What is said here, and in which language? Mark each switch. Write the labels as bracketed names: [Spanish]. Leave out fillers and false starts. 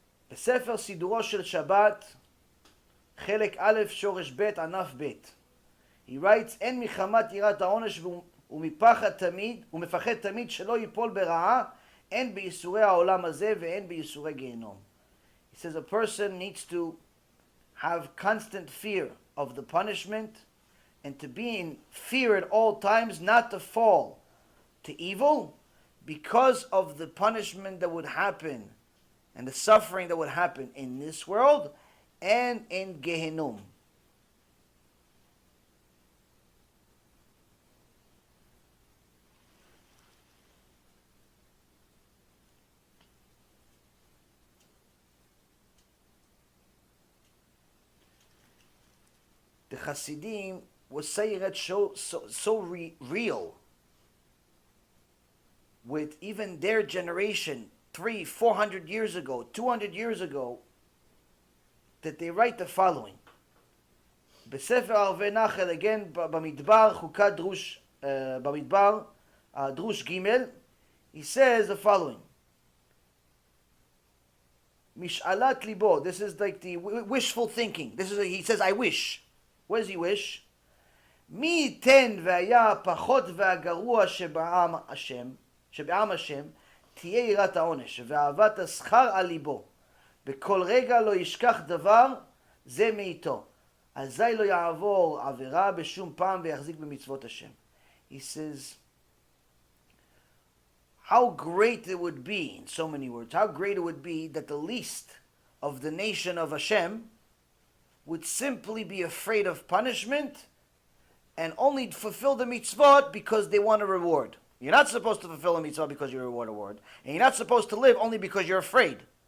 [Hebrew] בספר סידורו של שבת, חלק א' שורש ב' ענף ב'. [English] He writes, [Hebrew] אין מחמת יראת העונש ומפחד תמיד, ומפחד תמיד שלא ייפול ברעה, אין בייסורי העולם הזה ואין בייסורי גיהנום. [English] He says a person needs to have constant fear of the punishment and to be in fear at all times not to fall to evil because of the punishment that would happen and the suffering that would happen in this world and in Gehinnom. The Hasidim was saying that so real with even their generation 300-400 years ago, 200 years ago, that they write the following. [Hebrew] בספר ערבי נחל, [English] again, [Hebrew] במדבר, חוקת דרוש, במדבר, דרוש ג', [English] he says the following. משאלת ליבו, this is like the wishful thinking. He says, I wish. What does he wish? [Hebrew] מי ייתן והיה הפחות והגרוע שבעם השם, תהיה יראת העונש, ואהבת השכר על ליבו. בכל רגע לא ישכח דבר, זה מאיתו. אזי לא יעבור עבירה בשום פעם ויחזיק במצוות השם. [English] He says, how great it would be, in so many words, how great it would be that the least of the nation of Hashem would simply be afraid of punishment and only fulfill the mitzvot because they want a reward. You're not supposed to fulfill a mitzvah because you want a reward. And you're not supposed to live only because you're afraid.